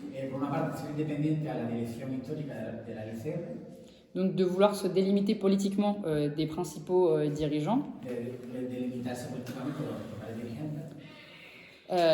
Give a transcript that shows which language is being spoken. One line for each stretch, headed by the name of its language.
Spanish: Por una parte ser independiente a la dirección histórica de la LCR.
French: Donc de vouloir se délimiter politiquement des principaux dirigeants.
Spanish: De delimitarse políticamente de los principales dirigentes.